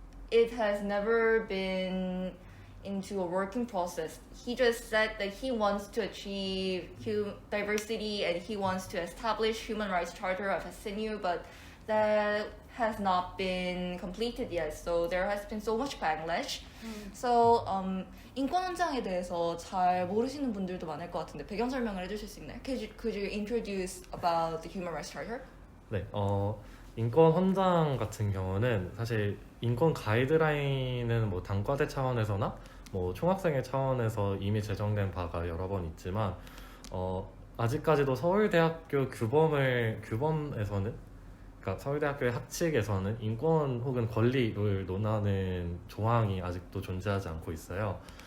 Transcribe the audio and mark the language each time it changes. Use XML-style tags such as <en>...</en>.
<en>it has never been into a working process. He just said that he wants to achieve diversity and he wants to establish human rights charter of SNU, but that has not been completed yet. So there has been so much backlash.</en> <ko>So 인권헌장에 대해서 잘 모르시는 분들도 많을 것 같은데 배경 설명을 해주실 수 있나요?</ko> <en>Could you introduce about the human rights charter?</en> <ko>네, 인권 헌장 같은 경우는 사실 인권 가이드라인은 뭐 단과대 차원에서나 뭐 총학생회 차원에서 이미 제정된 바가 여러 번 있지만 아직까지도 서울대학교 규범에서는 그러니까 서울대학교의 학칙에서는 인권 혹은 권리를 논하는 조항이 아직도 존재하지 않고 있어요.</ko>